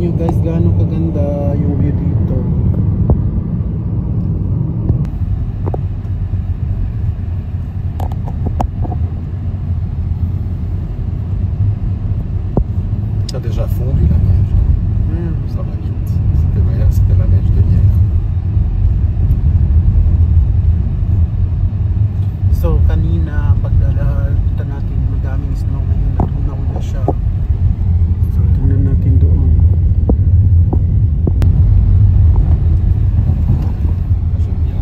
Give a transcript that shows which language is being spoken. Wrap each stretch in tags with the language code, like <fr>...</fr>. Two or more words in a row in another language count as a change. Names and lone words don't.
<tl>guys gaano kaganda yung view dito.</tl> <fr>Ça a déjà fondu la neige. Ça va vite. C'était la neige de hier.</fr> <tl>So kanina pagdalita natin madaming snow, ngayon natunaw na siya. So tingnan natin doon.</tl> <fr>J'aime bien.</fr>